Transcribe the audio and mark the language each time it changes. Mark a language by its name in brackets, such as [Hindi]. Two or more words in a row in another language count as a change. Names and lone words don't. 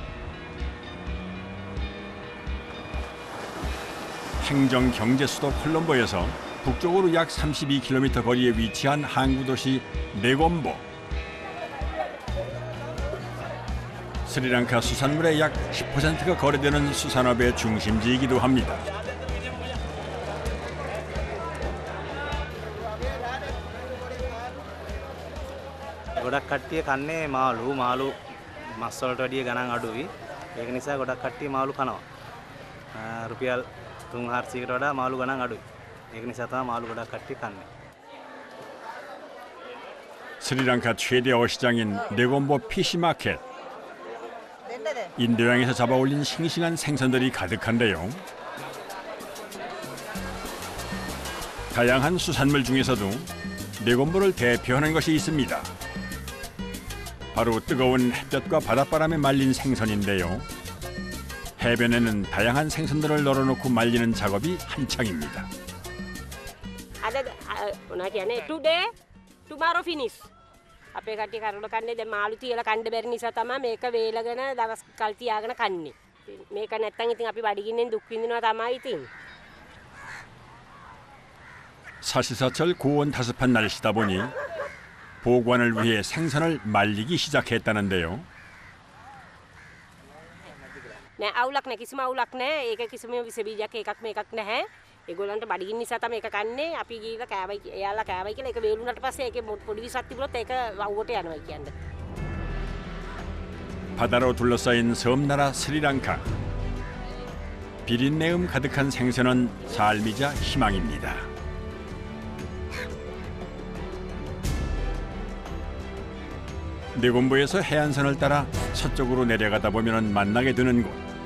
[Korean] 행정 경제 수도 콜롬보에서 북쪽으로 약 32km 거리에 위치한 항구 도시 네곰보. 스리랑카 수산물의 약 10%가 거래되는 수산업의 중심지이기도 합니다. [Sinhala] ගොඩක් කට්ටිය කන්නේ මාළු මස් වලට වැඩිය ගණන් අඩුයි. ඒක නිසා ගොඩක් කට්ටිය මාළු කනවා. රුපියල් 3-400කට වඩා මාළු ගණන් අඩුයි. ඒක නිසා තමයි මාළු ගොඩක් කට්ටිය කන්නේ. [Korean] 스리랑카 최대 어시장인 네곰보 피시마켓. 인도양에서 잡아올린 싱싱한 생선들이 가득한데요. 다양한 수산물 중에서도 네곰보를 대표하는 것이 있습니다. 바로 뜨거운 햇볕과 바닷바람에 말린 생선인데요. 해변에는 다양한 생선들을 널어놓고 말리는 작업이 한창입니다. [Sinhala] මොනා කියන්නේ [English] today tomorrow finish. [Sinhala] අපේ කට්ටිය කරඩ කන්නේ දැන් මාළු තියලා කන්න බැරි නිසා තමයි මේක වේලගෙන දවස් කල් තියාගෙන කන්නේ. මේක නැත්තම් ඉතින් අපි බඩගින්නෙන් දුක් විඳිනවා තමයි ඉතින්. [Korean] 사시사철 고온 다습한 날씨다 보니 보관을 위해 생선을 말리기 시작했다는데요. [Sinhala] නෑ අවුලක් නෑ කිසිම අවුලක් නෑ. ඒක කිසිම විස බීජයක් එකක් මේකක් නැහැ. ඒගොල්ලන්ට බඩගින්න නිසා තමයි මේක කන්නේ. අපි ගිහලා කෑවයි එයාලා කෑවයි කියලා ඒක වේලුණාට පස්සේ ඒකේ පොඩි විසක් තිබුණොත් ඒක වව්වට යනවා කියන්නේ. [Korean] 바다로 둘러싸인 섬나라 스리랑카. 비린내음 가득한 생선은 삶이자 희망입니다. 네곰보에서 해안선을 따라 서쪽으로 내려가다 보면 만나게 되는 곳.